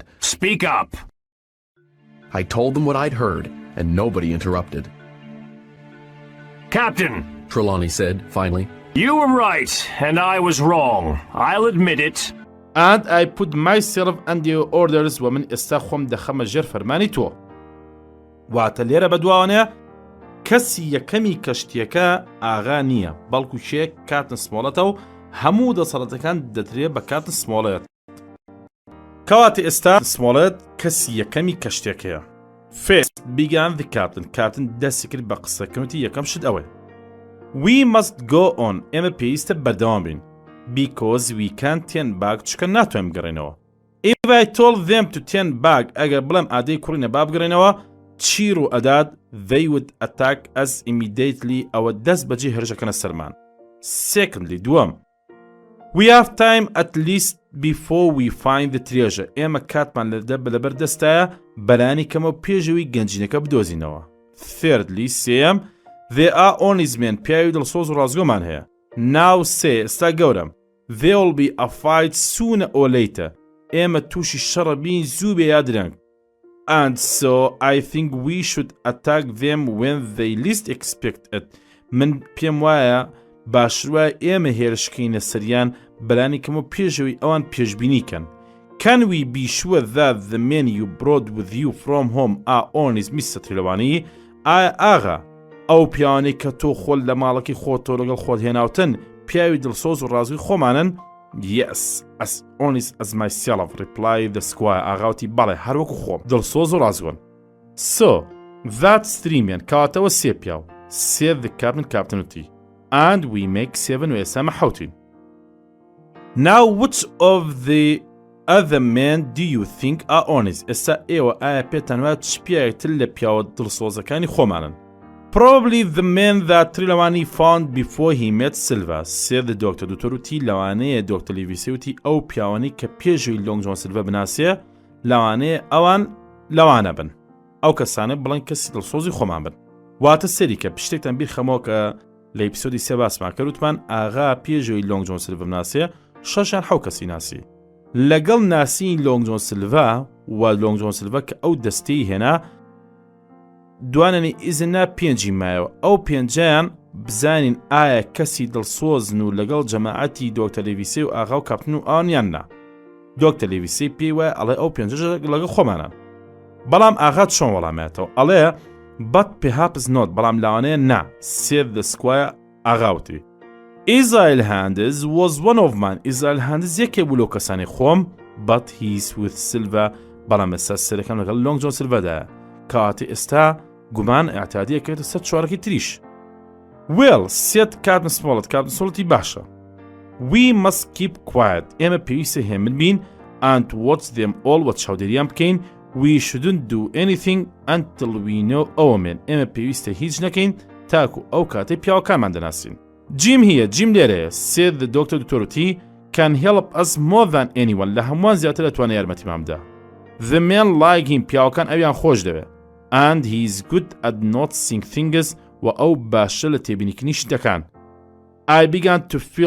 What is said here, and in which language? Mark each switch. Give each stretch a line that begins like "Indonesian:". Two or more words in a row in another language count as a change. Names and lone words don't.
English: speak up. I told them what I'd heard, and nobody interrupted. Captain, Trelawney said, finally. you were right, and I was wrong. I'll admit it. And I put myself under your orders
Central Kurdish: ومن ئێستا خۆم دەخەمە ژێر فەرمانی تۆ. واتە لێرە بەدواوانەیە کەسی یەکەمی کەشتیەکە ئاغا نییە بەڵکو شێک کاتن سمۆڵەتە و هەموو دەسەڵەتەکان دەترێت بە کاتن سمۆڵەت. کەواتە ئێستا سمۆڵەت کەسی یەکەمی کەشتێکەیە.
English: First began the captain.
Central Kurdish: کاتن دەستی کرد بە قسەکردنی یەکەم شت ئەوەی.
English: We must go on.
Central Kurdish: ئێمە پێویستە بەردەوام بین.
English: Because we can't turn back
Central Kurdish: چکە ناتوانین بگەڕێنەوە.
English: If I told them to turn back
Central Kurdish: ئەگەر بڵێم ئادەی کوڕینە با بگەڕێنەوە چیر و ئەداد
English: they would attack us immediately
Central Kurdish: ئەوە دەست بەجێ هێرشەکەنە سەرمان.
English: Secondly دووەم We have time at least before we find the treasure.
Central Kurdish: ئێمە کاتمان لەبەر دەستایە بەلانی کەمە پێشەوەی گەنجینەکە بدۆزینەوە.
English: Thirdly سێم They are honest men.
Central Kurdish: پیاوی دڵسۆز و ڕازگۆمان هەیە.
English: Now say
Central Kurdish: ئێستا گەورم
English: There will be a fight sooner or later.
Central Kurdish: ئێمە تووشی شەڕە بین زوو بێ یا درەنگ.
English: And so I think we should attack them when they least expect it.
Central Kurdish: من پێم وایە باشترە ئێمە هێرشکەینە سەریان بەلانی کەمە پێشەوەی ئەوان پێشبینیکەن.
English: Can we be sure that the men you brought with you from home are honest, Mr. Trelawney?
Central Kurdish: ئاغا ئەو پیاوانەی کە تۆ خۆل لە ماڵەکەی خۆتۆ لەگەڵ خۆت هێناوتن پیاوی دڵسۆز و ڕازوی خۆمانن؟
English: Yes, as honest as myself, replied the squire.
Central Kurdish: ئاغاوتی بەڵێ هەروەکو خۆم دڵسۆز و ڕازگۆن.
English: So, that's 3 men.
Central Kurdish: کەواتەوە 3 پیاو.
English: Said the captain وتی. And we make 7
Central Kurdish: و ئێستا حوتین.
English: Now which of the other men do you think are honest?
Central Kurdish: ئێستا ئێوە ئایا پێتان وایە چ پیاوێکتر لە پیاوە دڵسۆزەکانی خۆمانن؟
English: Probably the men that Trelawney found before he met Silva, said the doctor.
Central Kurdish: دوتۆر وتی لەوانەیە دۆکتەر لیڤیسی وتی ئەو پیاوانەی کە پێشووی لۆنگ جۆن سیلڤە بناسیە لەوانەیە ئەوان لەوانە بن. ئەو کەسانە بڵێن کەسی دڵسۆزی خۆمان بن. واتە سەری کە پشتێکتان بیر خەمەوە کە لە ئیپسۆدی 3 باسمان کرد وتمان ئاغا پێشووی لۆنگ جۆن سیلڤە بناسیە 6 حەو کەسی ناسی. لەگەڵ ناسین لۆنگ جۆن سیلڤە و لۆنگ جۆن سیلڤە کە ئەو دەستەی هێنا دواننی ئیزنا 5 مایەوە ئەو 5یان بزانین ئایا کەسی دڵسۆزن و لەگەڵ جەماعەتی دۆکتەر لیڤیسی و ئاغا و کاپتن و ئەوانیان نا. دۆکتەر لیڤیسی پێی وایە ئەڵێ ئەو 5 لەگەڵ خۆمانان. بەڵام ئاغا چۆن وەڵامێتەوە ئەڵێ
English: but perhaps not
Central Kurdish: بەڵام لەوانەیە نا.
English: said the squire ئاغاوتی. Israel Handels was one of mine.
Central Kurdish: Israel Handels یەکێ بوو لەو کەسانی خۆم
English: but he's with Silva
Central Kurdish: بەڵام ئێستا سەرەکەم لەگەڵ لۆنگ جۆن سیلڤەدایە. کەواتە ئێستا گومان ئاعتیادیەکەوێتە سەر 4 تریش.
English: Well, said Captain Smollett. Captain Smollett باشە. We must keep quiet.
Central Kurdish: ئێمە پێویستە هێمن بین
English: and watch them all
Central Kurdish: وە چاودێریان بکەین.
English: We shouldn't do anything until we know our men.
Central Kurdish: ئێمە پێویستە هیچ نەکەین تاکو ئەو کاتەی پیاوەکانمان دەناسین. Jim هیە جیم لێرەیە.
English: said the doctor دوتۆرتی can help us more than anyone.
Central Kurdish: لە هەمووان زیاتر دەتوانێت یارمەتیمان بدە.
English: The men like him.
Central Kurdish: پیاوەکان ئەویان خۆش دەوێت.
English: And he is good at noticing things
Central Kurdish: و ئەو باشە لە تێبینیکردنی شتەکان.
English: I began to feel very worried.